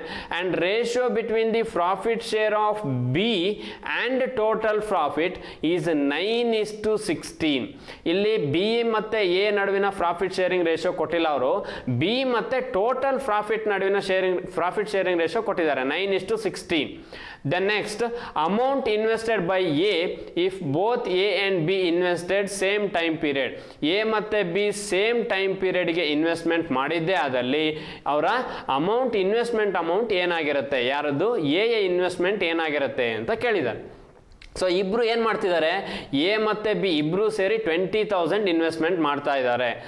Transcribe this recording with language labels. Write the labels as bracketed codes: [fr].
[en] And ratio between the profit share of B and total profit is 9:16. [kn] ಇಲ್ಲಿ B ಮತ್ತು A ನಡುವಿನ profit sharing ratio ಕೊಟ್ಟಿಲ್ಲ ಅವರು. B ಮತ್ತು ಟೋಟಲ್ ಪ್ರಾಫಿಟ್ ನಡುವಿನ ಪ್ರಾಫಿಟ್ ಶೇರಿಂಗ್ ರೇಷಿಯೋ ಕೊಟ್ಟಿದ್ದಾರೆ 9:16. [en] Then next, amount invested by A if both A and B invested same time period. [kn] A ಮತ್ತು B same time ಪೀರಿಯಡ್ಗೆ investment ಮಾಡಿದ್ದೇ ಆದಲ್ಲಿ ಅವರ ಅಮೌಂಟ್, ಇನ್ವೆಸ್ಟ್ಮೆಂಟ್ ಅಮೌಂಟ್ ಏನಾಗಿರುತ್ತೆ, ಯಾರದ್ದು ಎ ಇನ್ವೆಸ್ಟ್ಮೆಂಟ್ ಏನಾಗಿರುತ್ತೆ ಅಂತ ಕೇಳಿದ್ದಾರೆ. ಸೊ ಇಬ್ಬರು ಏನು ಮಾಡ್ತಿದ್ದಾರೆ, ಎ ಮತ್ತು ಬಿ ಇಬ್ಬರು ಸೇರಿ 20,000 ಇನ್ವೆಸ್ಟ್ಮೆಂಟ್ ಮಾಡ್ತಾ ಇದ್ದಾರೆ.